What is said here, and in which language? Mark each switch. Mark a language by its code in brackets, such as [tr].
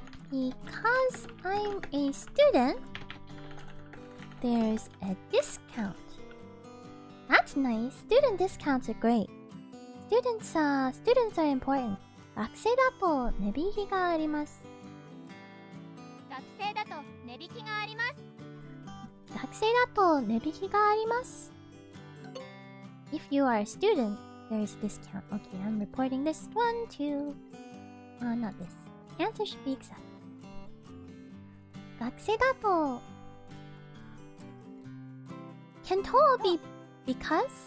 [en] Because I'm a student, there's a discount. That's nice. Student discounts are great. Students are important. [ja] 学生だと値引きがあります。学生だと値引きがあります。学生だと値引きがあります。 [en] If you are a student, there's a discount. Okay, I'm reporting this one, two. Not this. Answer should be accepted. [ja] 学生だと [en] Can to be because?